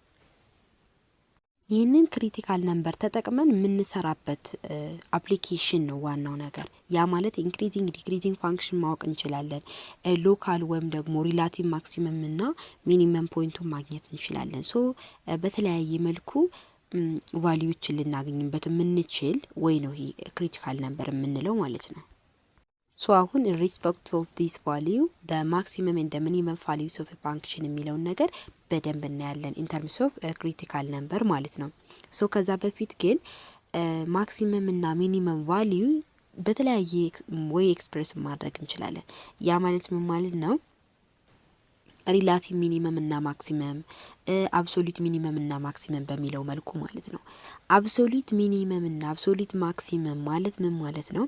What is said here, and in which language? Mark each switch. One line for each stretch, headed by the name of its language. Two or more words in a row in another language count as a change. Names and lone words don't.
Amharic: ይህንን
English: critical number
Amharic: ተጠቅመን የምንሰራበት አፕሊኬሽን ነው ዋናው ነገር። ያ ማለት
English: increasing decreasing function
Amharic: ማወቅ እንችላለን። ሎካል ወይም ደግሞ
English: relative maximum
Amharic: እና
English: minimum point
Amharic: ማግኘት እንችላለን። ሶ በተለያየ መልኩ ቫልዩዎችን ልናገኝበት የምንችል ወይ ነው ይሄ
English: critical number
Amharic: የምንለው ማለት ነው። ሶ አሁን
English: in respect of this value the maximum and the minimum values of a function
Amharic: የሚለውን ነገር በደንብ እናያለን
English: in terms of critical number
Amharic: ማለት ነው። ሶ ከዛ በፊት ግን ማክሲመም እና
English: minimum value
Amharic: በተለያየ ወይ ኤክስፕሬስ ማድረግ እንችላለን። ያ ማለት ምን ማለት ነው?
English: relative minimum
Amharic: እና ማክሲመም፣
English: absolute minimum
Amharic: እና ማክሲመም በሚለው መልኩ ማለት ነው።
English: absolute minimum
Amharic: እና
English: absolute maximum
Amharic: ማለት ምን ማለት ነው?